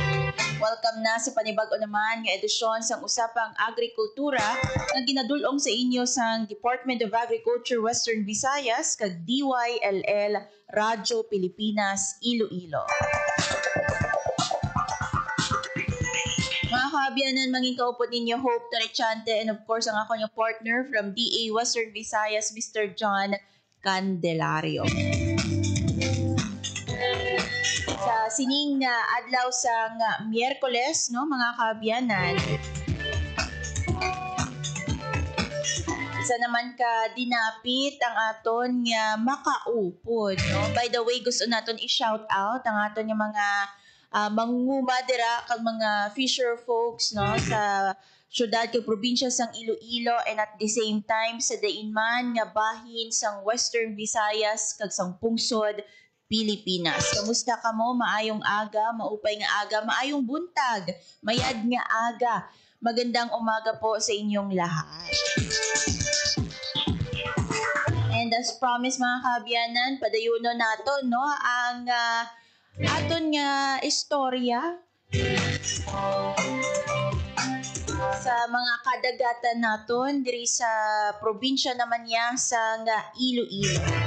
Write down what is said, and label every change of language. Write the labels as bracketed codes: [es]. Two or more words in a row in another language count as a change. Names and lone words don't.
[hil] Welcome na sa panibag-o naman nga edisyon sang Usapang Agrikultura nga ginadulong sa inyo sang Department of Agriculture Western Visayas kag DYLL Radyo Pilipinas Iloilo. Mga kaabyanan, manging kaupod ninyo Hope Torrechante [en] and of course [hil] ang ako niyong partner from DA Western Visayas, Mr. John Candelario. Sa sining adlaw sang Miyerkules, no, mga kaabyanan, isa naman ka dinapit ang aton nga makaupod, no? [en] By the way, [hil] gusto naton i-shout out ang aton nga mga mangunguma dira kag mga [en] fisher folks, [hil] no, sa syudad kag probinsya sang Iloilo [en] and at the same time [hil] sa dainman nga bahin sang Western Visayas kag sang pungsod Pilipinas. Kamusta ka mo? Maayong aga, [war] maupay nga aga, [hil] maayong buntag, [krj] mayad nga aga. [tl] Magandang umaga po sa inyong lahat. [hil] And as promised mga kaabyanan, padayuno nato, no, ang aton nga istorya sa mga kadagatan naton diri sa probinsya naman niya sa Iloilo.